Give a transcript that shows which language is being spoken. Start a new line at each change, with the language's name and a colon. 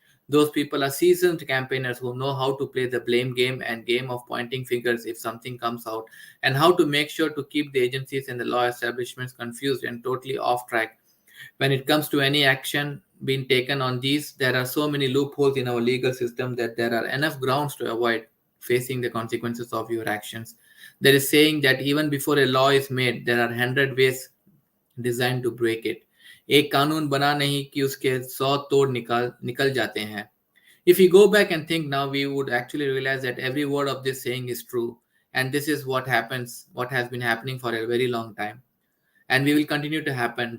English: Those people are seasoned campaigners who know how to play the blame game and game of pointing fingers if something comes out, and how to make sure to keep the agencies and the law establishments confused and totally off track. When it comes to any action being taken on these, there are so many loopholes in our legal system that there are enough grounds to avoid facing the consequences of your actions. There is saying that even before a law is made, there are 100 ways designed to break it.
Hindi: एक कानून बना नहीं कि उसके 100 तोड़ निकल जाते हैं.
English: If we go back and think now, we would actually realize that every word of this saying is true, and this is what has been happening for a very long time, and we will continue to happen.